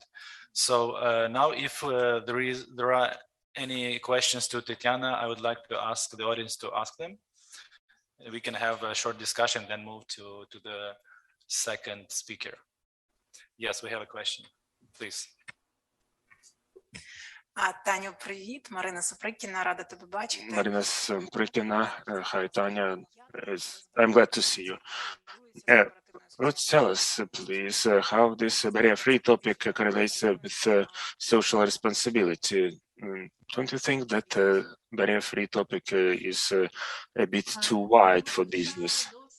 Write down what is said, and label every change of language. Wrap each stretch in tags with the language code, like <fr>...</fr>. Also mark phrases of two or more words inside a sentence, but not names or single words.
<en>So now if there are any questions to Tatiana, I would like to ask the audience to ask them. We can have a short discussion, then move to the second speaker. Yes, we have a question, please.</en> <uk>Таню, привіт. Марина Суприкіна, рада тебе бачити.</uk> <en>Marina Sumprikina, hi Tanya, I'm glad to see you. Let's tell us, please, how this barrier-free topic correlates with social responsibility. Don't you think that barrier-free topic is a bit too wide for business?</en>